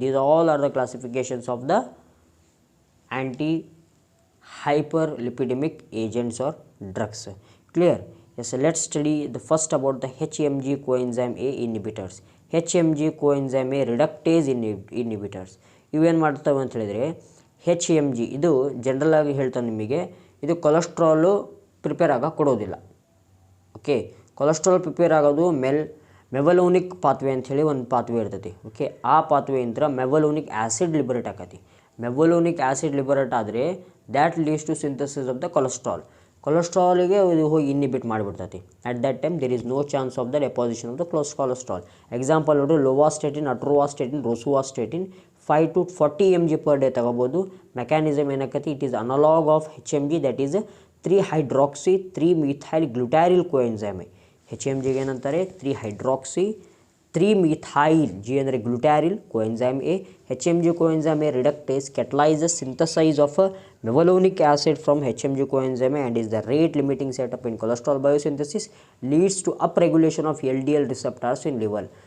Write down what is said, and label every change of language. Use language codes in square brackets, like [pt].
[en] These all are the classifications of the anti-hyperlipidemic agents or drugs. Clear? Yes, let's study the first about the HMG coenzyme A inhibitors. HMG coenzyme A reductase inhibitors. [kn] ಇವೇನು ಮಾಡ್ತವೆ ಅಂತ ಹೇಳಿದರೆ HMG ಇದು general ಆಗಿ ಹೇಳ್ತಾನೆ ನಿಮಗೆ, ಇದು cholesterol prepare ಆಗ ಕೊಡೋದಿಲ್ಲ. ಓಕೆ, ಕೊಲೆಸ್ಟ್ರಾಲ್ ಪ್ರಿಪೇರ್ ಆಗೋದು ಮೆವಲೋನಿಕ್ ಪಾತ್ವೆ ಅಂಥೇಳಿ ಒಂದು ಪಾತ್ವೆ ಇರ್ತೈತಿ. ಓಕೆ, ಆ ಪಾತ್ವೆಯಿಂದ ಮೆವಲೋನಿಕ್ ಆ್ಯಸಿಡ್ ಲಿಬರೇಟ್ ಆಕತಿ. ಮೆವಲೋನಿಕ್ ಆ್ಯಸಿಡ್ ಲಿಬರೇಟ್ ಆದರೆ that leads to synthesis of the cholesterol. ಕೊಲೆಸ್ಟ್ರಾಲಿಗೆ ಇದು ಹೋಗಿ inhibit ಮಾಡಿಬಿಡ್ತೈತಿ. At that time there is no chance of the deposition of the cholesterol. Example ನೋಡ್ರಿ, ಲೋವಾಸ್ಟೇಟಿನ್, ಅಟ್ರೋವಾಸ್ಟೇಟಿನ್, ರೋಸುವಾಸ್ಟೇಟಿನ್ 5 to 40 mg per day ತಗೋಬೋದು. [en] Mechanism ಏನಾಕತಿ, it is analogue of HMG, that is 3-hydroxy 3-methyl glutaryl coenzyme. [kn] HMG ಏನಂತಾರೆ, 3-hydroxy 3-methyl, G ಅಂದರೆ ಗ್ಲುಟಾರಿಲ್ ಕೋಎನ್ಸೈಮ್ A. [en] HMG coenzyme A reductase catalyzes synthesis of mevalonic acid from HMG coenzyme A and is the rate limiting setup in cholesterol biosynthesis, leads to upregulation of LDL receptors in liver.